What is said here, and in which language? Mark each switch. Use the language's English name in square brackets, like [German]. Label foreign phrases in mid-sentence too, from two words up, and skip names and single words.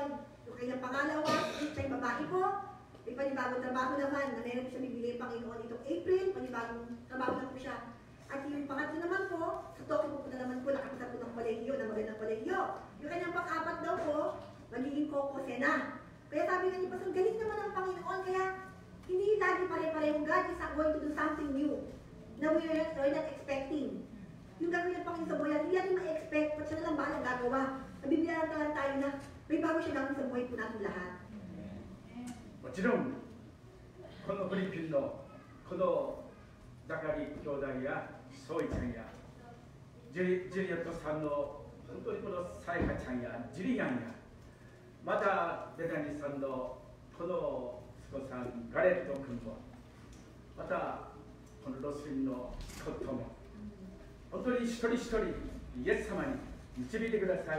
[Filipino] Yung kanyang pangalawa, siya yung babae po, may panibagong trabaho naman na meron po siya bibigay ng Panginoon itong April, panibagong trabaho lang po siya. At yung pangatlo naman po, sa Tokyo po na naman po, nakapasa po ng kolehiyo, na magandang kolehiyo. Yung kanyang pang-apat daw po, magiging kokose na. Kaya sabi nga ni Pastor, galing naman ang Panginoon, kaya hindi lagi pare-parehong [English] God is going to do something new [Filipino] na [English] we're not expecting. [Filipino] Yung gagawin ng Panginoon sa buhay, hindi natin ma-expect, at siya na lang balang gagawa. Nabibigyan lang tayo na may bago siya gagawin sa buhay po natin lahat. [Japanese] もちろんこのフィリピンのこのザカリ兄弟やソイちゃんやジュリアットさんの本当にこのサイカちゃんやジュリアンやまたベダニさんのこの息子さんガレット君もまたこのロスリンのコットも本当に一人一人イエス様に導いてください。